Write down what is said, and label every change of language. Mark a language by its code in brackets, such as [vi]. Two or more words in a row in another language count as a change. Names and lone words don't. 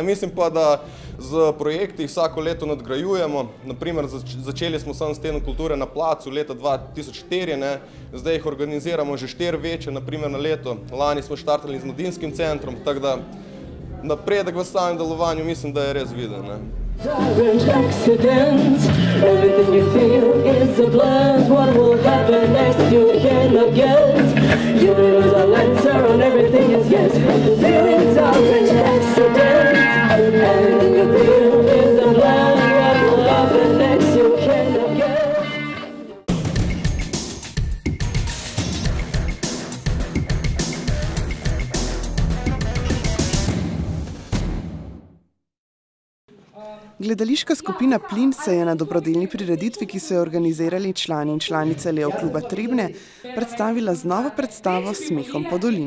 [sl] Mislim pa, da z projekti vsako leto nadgrajujemo. Naprimer, začeli smo s Tednom kulture na placu leta 2004, ne. Zdaj jih organiziramo že 4 večje, naprimer na leto. Lani smo štartali z mladinskim centrom, tako da napredek v samem delovanju mislim, da je res viden, ne. [en] Silent accidents, everything you feel is a blend. What will happen next you cannot guess. Universal answer on everything is yes. The feelings are an accident. Everything you feel is a blend. What will happen next you cannot guess. [sl] Gledališka skupina Plin se je na dobrodelni prireditvi, ki so jo organizirali člani in članice Leo kluba Trebnje, predstavila z novo predstavo Smehom po dolini.